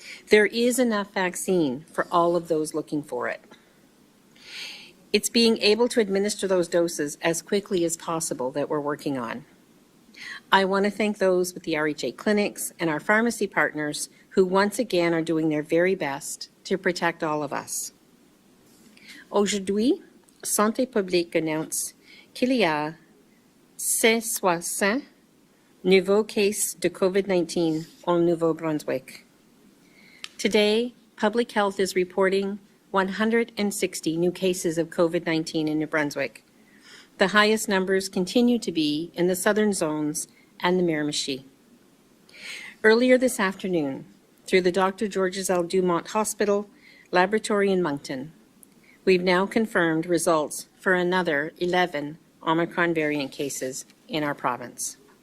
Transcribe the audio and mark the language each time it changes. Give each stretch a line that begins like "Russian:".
English: There is enough vaccine for all of those looking for it. It's being able to administer those doses as quickly as possible that we're working on. I want to thank those with the RHA clinics and our pharmacy partners who once again are doing their very best to protect all of us.
French: Aujourd'hui, Santé publique annonce qu'il y a 60 nouveaux cases de COVID-19 au Nouveau-Brunswick.
English: Today, Public Health is reporting 160 new cases of COVID-19 in New Brunswick. The highest numbers continue to be in the southern zones and the Miramichi. Earlier this afternoon, through the Dr. Georges L. Dumont Hospital Laboratory in Moncton, we've now confirmed results for another 11 Omicron variant cases in our province.